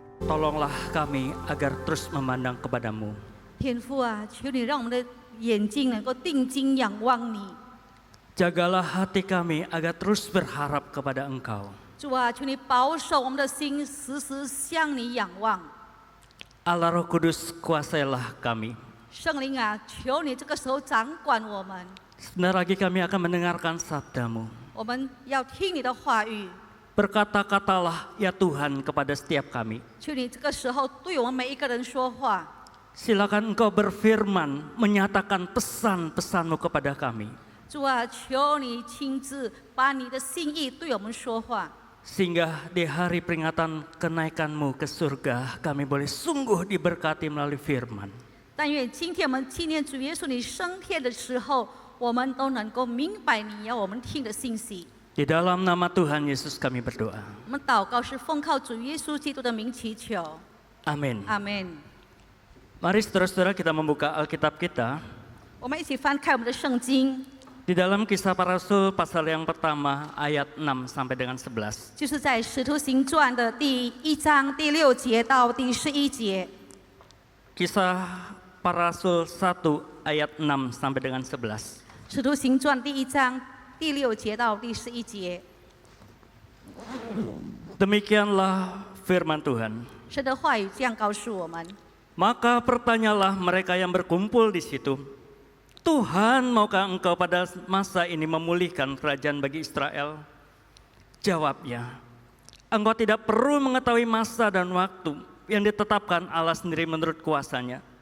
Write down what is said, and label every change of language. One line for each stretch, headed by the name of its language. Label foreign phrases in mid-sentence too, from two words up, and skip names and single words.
Indonesian: tolonglah kami agar terus memandang kepadamu.
Chinese: 天父啊，求你让我们的眼睛能够定睛仰望你。
Indonesian: Jagalah hati kami agar terus berharap kepada Engkau.
Chinese: 主啊，求你保守我们的心，时时向你仰望。
Indonesian: Allah Roh Kudus, kuasailah kami.
Chinese: 圣灵啊，求你这个时候掌管我们，
Indonesian: Sebentar lagi kami akan mendengarkan sabda-Mu.
Chinese: 我们要听你的话语。
Indonesian: Berkata-katalah ya Tuhan kepada setiap kami.
Chinese: 求你这个时候对我们每一个人说话。
Indonesian: Silakan Engkau berfirman, menyatakan pesan-pesan-Mu kepada kami.
Chinese: 主啊，求你亲自把你的心意对我们说话，
Indonesian: Sehingga di hari peringatan kenaikan-Mu ke surga, kami boleh sungguh diberkati melalui firman.
Chinese: 但愿今天我们纪念主耶稣你升天的时候，我们都能够明白你要我们听的信息。
Indonesian: Di dalam nama Tuhan Yesus kami berdoa.
Chinese: 我们祷告是奉靠主耶稣基督的名祈求，
Indonesian: Amin.
Chinese: 阿门。
Indonesian: Mari saudara-saudara kita membuka Alkitab kita
Chinese: 我们一起翻开我们的圣经，
Indonesian: di dalam Kisah Para Rasul pasal yang pertama ayat 6 sampai dengan 11.
Chinese: 就是在《使徒行传》的第1章第6节到第11节，
Indonesian: Kisah Para Rasul 1 ayat 6 sampai dengan 11.
Chinese: 《使徒行传》第1章第6节到第11节，
Indonesian: Demikianlah firman Tuhan.
Chinese: 神的话语这样告诉我们。
Indonesian: Maka bertanyalah mereka yang berkumpul di situ, Tuhan, maukah Engkau pada masa ini memulihkan kerajaan bagi Israel? Jawabnya, Engkau tidak perlu mengetahui masa dan waktu yang ditetapkan Allah sendiri menurut kuasanya.